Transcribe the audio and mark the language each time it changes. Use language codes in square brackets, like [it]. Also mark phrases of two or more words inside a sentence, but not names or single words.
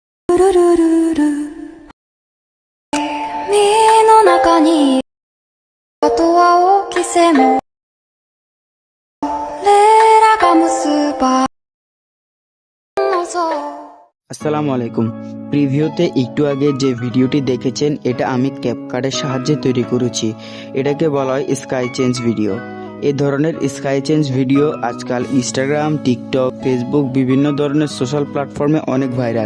[bn] 身の中にあとは大きせも俺らが結ば আসসালামু আলাইকুম। প্রিভিউতে একটু আগে যে ভিডিওটি দেখেছেন এটা আমি ক্যাপকাটের সাহায্যে তৈরি করেছি। এটাকে বলা হয় [en] sky change video. [bn] এই ধরনের [en] sky change video [bn] আজকাল ইনস্টাগ্রাম, টিকটক, ফেসবুক বিভিন্ন ধরনের [en] social platforms [bn] অনেক ভাইরাল।